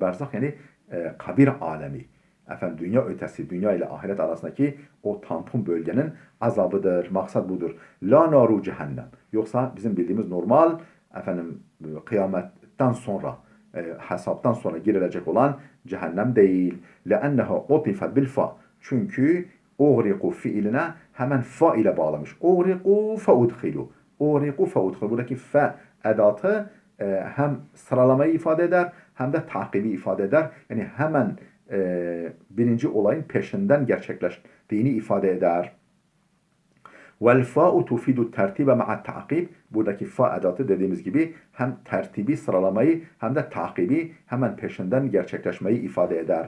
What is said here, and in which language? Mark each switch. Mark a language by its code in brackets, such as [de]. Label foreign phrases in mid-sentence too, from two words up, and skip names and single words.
[tr] Berzah yani kabir alemi. Dünya ötesi, dünya ile ahiret arasındaki o tampon bölgenin azabıdır. Maksat budur. [ar] لَا نَارُ جَهَنَّمَ. [tr] Yoksa bizim bildiğimiz normal kıyametten sonra, hesaptan sonra girilecek olan cehennem değil. [ar] لَأَنَّهَا عُطِفَ بِالْفَا. [tr] Çünkü اُغْرِقُ fiiline hemen fa ile bağlamış. [ar] اُغْرِقُ فَاُدْخِلُ. اُغْرِقُ فَاُدْخِلُ. [tr] Buradaki fe edatı hem sıralamayı ifade eder, hem de takibi ifade eder. Yani hemen birinci olayın peşinden gerçekleştiğini ifade eder. [ar] وَالْفَاءُ تُفِيدُ التَّرْتِيبَ مَعَ التَّعْقِيبِ. [tr] Buradaki fa edatı dediğimiz gibi hem tertibi, sıralamayı, hem de takibi, hemen peşinden gerçekleşmeyi ifade eder.